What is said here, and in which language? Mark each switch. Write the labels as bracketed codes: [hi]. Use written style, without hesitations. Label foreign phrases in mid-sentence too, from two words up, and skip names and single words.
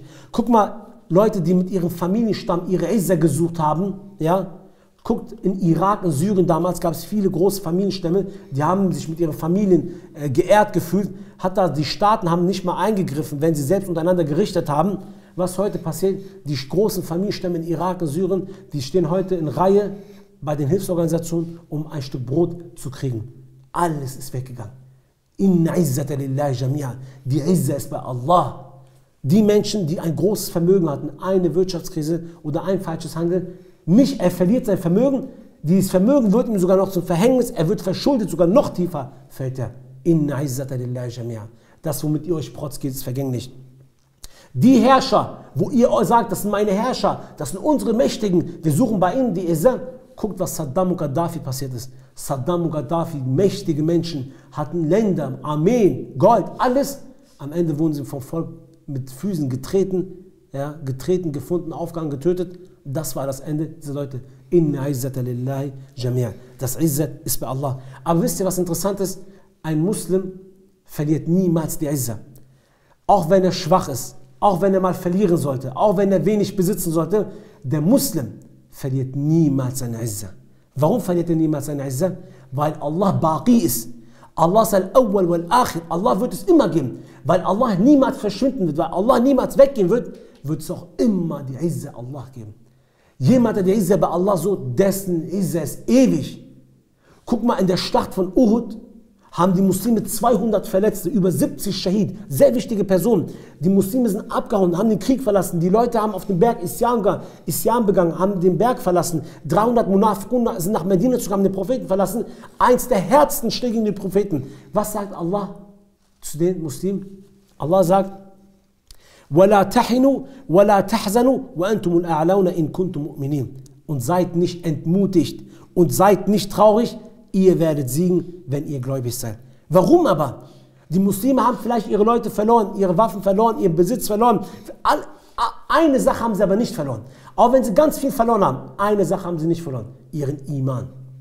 [de] Guck mal, Leute, die mit ihrem Familienstamm ihre Izzah gesucht haben, ja, guckt, in Irak, in Syrien damals gab es viele große Familienstämme, die haben sich mit ihren Familien geehrt gefühlt, die Staaten haben nicht mal eingegriffen, wenn sie selbst untereinander gerichtet haben. Was heute passiert, die großen Familienstämme in Irak und Syrien, die stehen heute in Reihe bei den Hilfsorganisationen, um ein Stück Brot zu kriegen. Alles ist weggegangen. [ar] إن العزة لله جميعا. [de] Die Izzah ist bei Allah. Die Menschen, die ein großes Vermögen hatten, eine Wirtschaftskrise oder ein falsches Handeln, nicht, er verliert sein Vermögen, dieses Vermögen wird ihm sogar noch zum Verhängnis, er wird verschuldet, sogar noch tiefer fällt er. [ar] إن العزة لله جميعا. [de] Das, womit ihr euch protzt, geht, ist vergänglich. Die Herrscher, wo ihr euch sagt, das sind meine Herrscher, das sind unsere Mächtigen, wir suchen bei ihnen die Izzah. Guckt, was Saddam und Gaddafi passiert ist. Saddam und Gaddafi, mächtige Menschen, hatten Länder, Armeen, Gold, alles. Am Ende wurden sie vom Volk mit Füßen getreten, ja, gefunden, aufgehangen, getötet. Das war das Ende dieser Leute. [ar] إن العزة لله جميعا. [de] Das Izzat ist bei Allah. Aber wisst ihr, was interessant ist? Ein Muslim verliert niemals die Izzah. Auch wenn er schwach ist, auch wenn er mal verlieren sollte, auch wenn er wenig besitzen sollte, der Muslim verliert niemals seine Izzah. Warum verliert er niemals seine Izzah? Weil Allah Baqi ist. Allah ist [ar] الأول والآخر. [de] Allah wird es immer geben. Weil Allah niemals verschwinden wird, weil Allah niemals weggehen wird, wird es auch immer die Izzah Allah geben. Jemand, der die Izzah bei Allah so, dessen Izzah ist ewig. Guck mal, in der Schlacht von Uhud haben die Muslime 200 Verletzte, über 70 Schahid, sehr wichtige Personen. Die Muslime sind abgehauen, haben den Krieg verlassen. Die Leute haben auf dem Berg Isyan begangen, haben den Berg verlassen. 300 Munafiqun sind nach Medina zu haben den Propheten verlassen. Eins der härtesten Schläge gegen die Propheten. Was sagt Allah zu den Muslimen? Allah sagt, [ar] وَلَا تَحِنُوا وَلَا تَحْزَنُوا وَأَنْتُمُ الْأَعْلَوْنَ إِن كُنْتُم مُؤْمِنِينَ. [de] Und seid nicht entmutigt und seid nicht traurig, ihr werdet siegen, wenn ihr gläubig seid. Warum aber? Die Muslime haben vielleicht ihre Leute verloren, ihre Waffen verloren, ihren Besitz verloren. Eine Sache haben sie aber nicht verloren. Auch wenn sie ganz viel verloren haben, eine Sache haben sie nicht verloren, ihren Iman.